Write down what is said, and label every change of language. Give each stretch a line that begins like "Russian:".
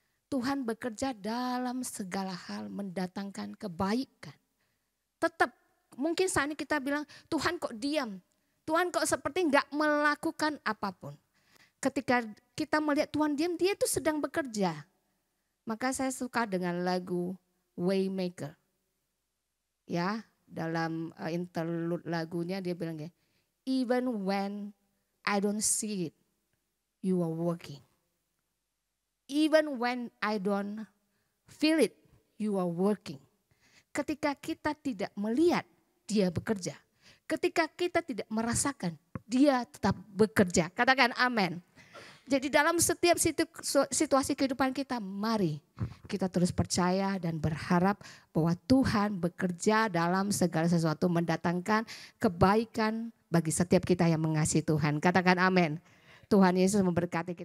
Indonesian: Tuhan bekerja dalam segala hal mendatangkan kebaikan. Tetap mungkin saat ini kita bilang Tuhan kok diam. Tuhan kok seperti enggak melakukan apapun. Ketika kita melihat Tuhan diam, dia itu sedang bekerja. Maka saya suka dengan lagu Waymaker. Ya, dalam interlude lagunya dia bilang ya,
English: even when I don't see it, you are working. Even when I don't feel it, you are working.
Indonesian: Ketika kita tidak melihat, dia bekerja. Ketika kita tidak merasakan, dia tetap bekerja. Katakan amin. Jadi dalam setiap situasi kehidupan kita, mari kita terus percaya dan berharap bahwa Tuhan bekerja dalam segala sesuatu mendatangkan kebaikan bagi setiap kita yang mengasihi Tuhan. Katakan amin. Tuhan Yesus memberkati kita.